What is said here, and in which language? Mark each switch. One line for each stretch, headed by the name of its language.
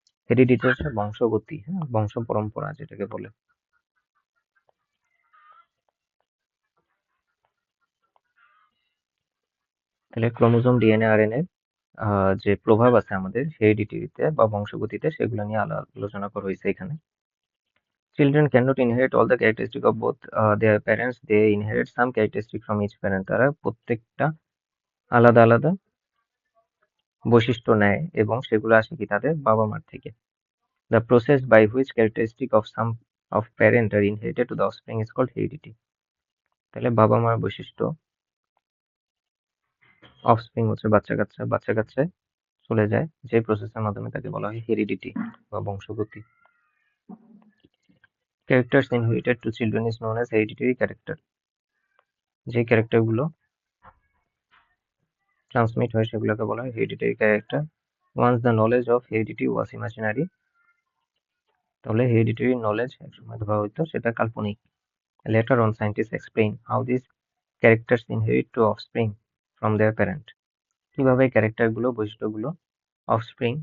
Bangla: Heredity হচ্ছে বংশগতি, হ্যাঁ, বংশ পরম্পরা যেটাকে বলে। তাহলে ক্রোমোসোম, ডিএনএ, আরএনএ যে প্রভাব আছে আমাদের হেরিডিটিতে বা বংশগতিতে, সেগুলো নিয়ে আলোচনা করা হয়েছে এখানে।
English: Children cannot inherit all the characteristics of both their parents. They inherit some characteristics from each parent.
Bangla: তারা প্রত্যেকটা আলাদা আলাদা বৈশিষ্ট্য নেয় এবং সেগুলো আসে কি তাদের বাবা মার থেকে।
English: The process by which characteristic of some of parent are inherited to the offspring is called heredity.
Bangla: তাহলে বাবা মার বৈশিষ্ট্য অফস্প্রিং হচ্ছে বাচ্চা কাচ্চায় চলে যায়, যে প্রসেসের মাধ্যমে তাকে বলা হয় হেরিডিটি বা বংশগতি।
English: Characters inherited to children is known as hereditary character.
Bangla: যে ক্যারেক্টারগুলো ট্রান্সমিট হয় সেগুলোকে বলা হয় hereditary character.
English: Once the knowledge of heredity was imaginary,
Bangla: তাহলে হেরিডিটারি নলেজ একসময় ধরা হইতো সেটা কাল্পনিক।
English: Later on, scientists explain how these characters inherit to offspring from their parent.
Bangla: কিভাবে ক্যারেক্টারগুলো বৈশিষ্ট্যগুলো অফস্প্রিং